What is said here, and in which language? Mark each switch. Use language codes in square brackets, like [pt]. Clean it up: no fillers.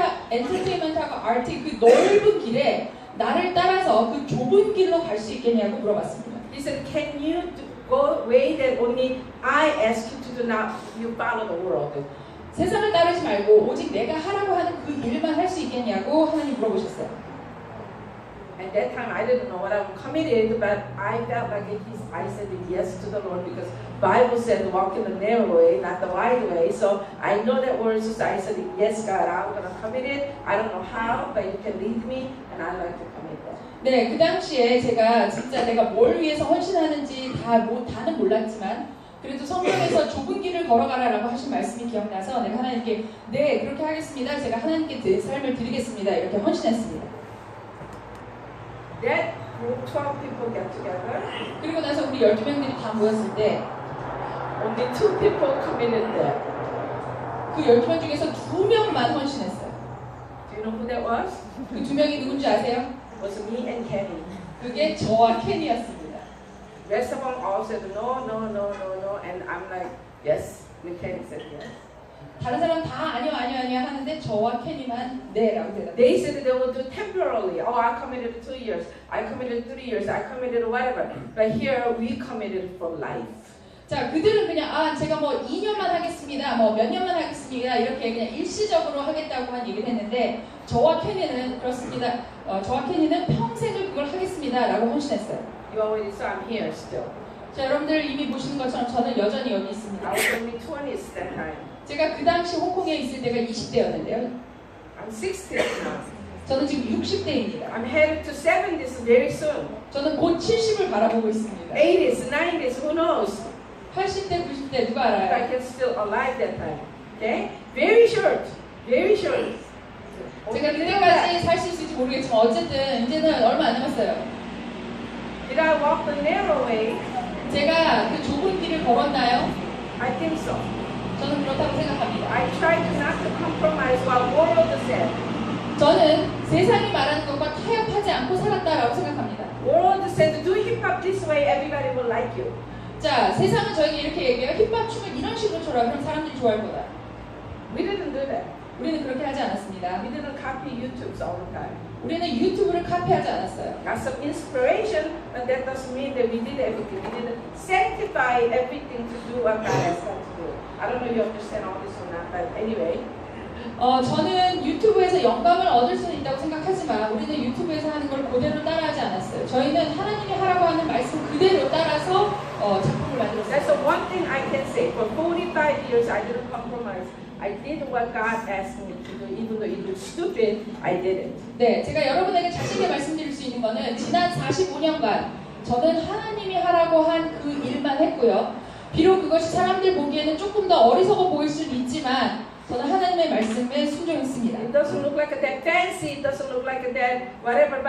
[ko] 엔터테인먼트하고 아트의 그 넓은 길에 나를 따라서 그 좁은 길로 갈 수 있겠냐고 물어봤습니다. [en] He said, can you go way that only I ask you to do now? You follow the world. [ko] 세상을 따르지 말고 오직 내가 하라고 하는 그 일만 할 수 있겠냐고 하나님 물어보셨어요. [en] At that time, I didn't know what I'm committed, but I felt like I said yes to the Lord because Bible said walk in the narrow way, not the wide way. So I know that word, so I said yes, God, I'm gonna commit it. I don't know how, but you can lead me, and I like to commit that. [ko] 네, 그 당시에 제가 진짜 내가 뭘 위해서 헌신하는지 다는 몰랐지만 그래도 성경에서 좁은 길을 걸어가라라고 하신 말씀이 기억나서 내가 하나님께 네, 그렇게 하겠습니다. 제가 하나님께 제 삶을 드리겠습니다. 이렇게 헌신했습니다. [en] That group, 12 people get together. [ko] 그리고 나서 우리 12명들이 다 모였을 때 [en] only 2 people committed that. [ko] 그 12명 중에서 2명만 헌신했어요. [en] Do you know who that was? [ko] 그 2명이 누군지 아세요? [en] It was me and Kenny. [ko] 그게 저와 켄이었습니다. [en] The rest of them all said no, no, no, no, no, and I'm like yes. And Kenny said yes. [ko] 다른 사람 다 아니요 하는데 저와 켄이만 네라고 대답했어요. [en] They said they would do temporarily. Oh, I committed 2 years. I committed 3 years. I committed whatever. But here we committed for life. [ko] 자, 그들은 그냥 제가 뭐 2년만 하겠습니다. 뭐 몇 년만 하겠습니다. 이렇게 그냥 일시적으로 하겠다고만 얘기를 했는데 저와 켄이는 그렇습니다. 저와 켄이는 평생을 그걸 하겠습니다라고 헌신했어요. [en] You already saw I'm here still. [ko] 자, 여러분들 이미 보시는 것처럼 저는 여전히 여기 있습니다. [en] I was only 20s that time. [ko] 제가 그 당시 홍콩에 있을 때가 20대였는데요. [en] I'm 60 now. [ko] 저는 지금 60대입니다. [en] I'm headed to 70s very soon. [ko] 저는 곧 70을 바라보고 있습니다. [en] 80s, 90s, who knows? [ko] 80대, 90대 누가 [en] If I [ko] 알아요? [en] can still alive that time. Okay? Very short. Very short. [ko] 제가 그때까지 살 수 있을지 모르겠지만 어쨌든 이제는 얼마 안 남았어요. [en] Did I walk the narrow way? [ko] 제가 그 좁은 길을 걸었나요? [en] I think so. [ko] 저는 그렇다고 생각합니다. [en] I tried not to compromise what world said. [ko] 저는 세상이 말하는 것과 타협하지 않고 살았다라고 생각합니다. [en] World said, do hip hop this way, everybody will like you. [ko] 자, 세상은 저에게 이렇게 얘기해요. 힙합 춤을 이런 식으로 춰라. 그럼 사람들이 좋아할 거다. [en] We didn't do that. [ko] 우리는 그렇게 하지 않았습니다. [en] We didn't copy YouTubes all the time. [ko] 우리는 유튜브를 카피하지 않았어요. [en] Got some inspiration, but that doesn't mean that we did everything. We didn't sanctify everything to do what God has us to do. I don't know if you understand all this or not, but anyway. [ko] 저는 유튜브에서 영감을 얻을 수는 있다고 생각하지만 우리는 유튜브에서 하는 걸 그대로 따라하지 않았어요. 저희는 하나님이 하라고 하는 말씀 그대로 따라서 작품을 만들었어요. [en] the one thing I can say. For 45 years, I didn't compromise. I did what God asked me to do, even though it was stupid. I did it. [ko] 네, 제가 여러분에게 자신 있게 말씀드릴 수 있는 거는 지난 45년간 저는 하나님이 하라고 한 그 일만 했고요. 비록 그것이 사람들 보기에는 조금 더 어리석어 보일 수는 있지만 저는 하나님의 말씀에 순종했습니다. [en] It doesn't look like that fancy. It doesn't look like that whatever.